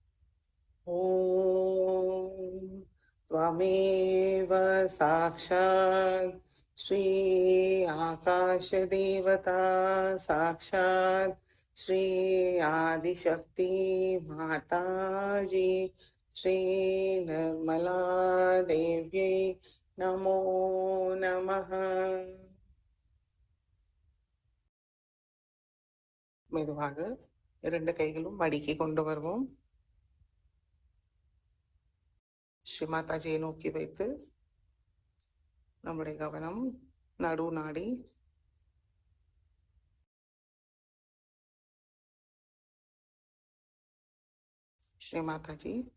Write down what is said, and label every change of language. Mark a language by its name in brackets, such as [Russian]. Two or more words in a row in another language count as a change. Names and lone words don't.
[Sanskrit] ஓம் त्वमेव साक्षात् श्री आकाश देवता साक्षात् श्री आदिशक्ति माताजी श्री निर्मला देव्यै नमो नमः. [Tamil] மெதுவாக இரண்டு கைகளும் மடிக்கி கொண்டு வருவோம். ஸ்ரீ மாதாஜியை நோக்கி வைத்து நம்முடைய கவனம் நடு நாடி ஸ்ரீ மாதாஜி.